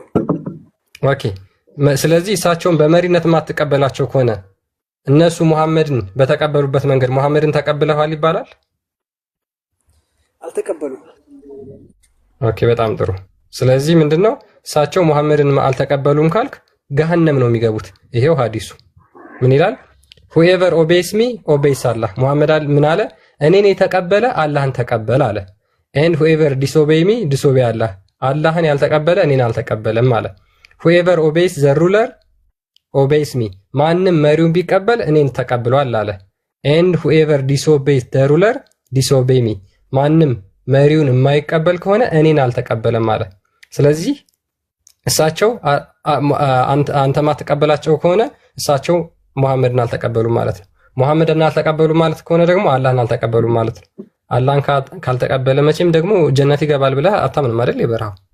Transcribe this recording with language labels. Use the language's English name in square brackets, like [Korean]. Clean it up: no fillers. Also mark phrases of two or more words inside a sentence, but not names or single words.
[Amharic] ኦኬ። ስለዚህ እሳቸውን በመሪነት የማትቀበላቸው ከሆነ እነሱ ሙሐመድን በተቀበሉበት መንገድ ሙሐመድን ተቀብለዋል ይባላል? አልተቀበሉም። ኦኬ በጣም ጥሩ። ስለዚህ ምንድነው እሳቸው ሙሐመድን አልተቀበሉም ካልክ ገሃነም ነው የሚገቡት። ይሄው ሐዲሱ ምን ይላል? [English] whoever obeys me obeys Allah። [Amharic] ሙሐመድ ምን አለ? እኔን የተቀበለ አላህን ተቀበለ አለ። [English] and whoever disobey me disobey Allah። [Amharic] አላህን ያልተቀበለ እኔን አልተቀበለም አለ። whoever [English] obeys the ruler obeys me [Amharic] ማንም መሪውን ቢቀበል እኔን ተቀብሏል አለ። [English] and whoever disobeys the ruler disobey me [Amharic] ማንም መሪውን የማይቀበል ከሆነ እኔን አልተቀበለም አለ። ስለዚህ እሳቸው አንተ ማትቀበላቸው ከሆነ እሳቸው ሙሐመድን አልተቀበሉ ማለት ነው። ሙሐመድን አልተቀበሉ ማለት ከሆነ ደግሞ አላህን አልተቀበሉ ማለት ነው። አላህን ካልተቀበለ መቼም ደግሞ ጀነት ይገባል ብለህ አታምንም አይደል? ይበራው